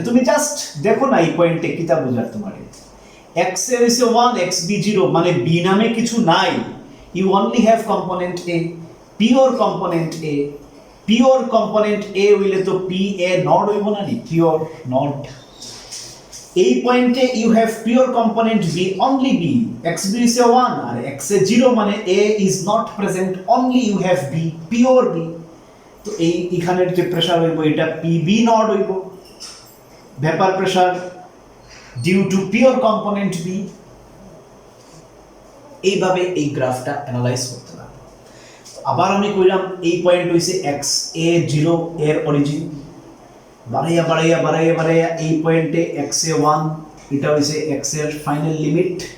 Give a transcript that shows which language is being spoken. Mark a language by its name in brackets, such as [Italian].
[Bangla] তুমি জাস্ট দেখো না এই পয়েন্টে কিটা বুঝার তোমার, xa হইছে 1 xb 0, মানে b নামে কিছু নাই, [English] You only have component a, pure component a। [Bangla] Pure component a হইলে তো PA0 হইব না, নি পিওর নট। এই পয়েন্টে [English] You have pure component b, only b, xb is 1 আর xa 0, মানে a is not present, only you have b, pure b। [Bangla] তো এই এখানের যে প্রেসার হইব, এটা PB0 হইব, [English] Vapour pressure due to pure component b। [Bangla] এইভাবে এই গ্রাফটা অ্যানালাইজ করতে হবে। আবার আমি কইলাম এই পয়েন্ট হইছে xa 0 এর অরিজিন, বাড়াইয়া বাড়াইয়া বাড়াইয়া বাড়াইয়া এই পয়েন্টে xa1, এটা হইছে x এর ফাইনাল লিমিট।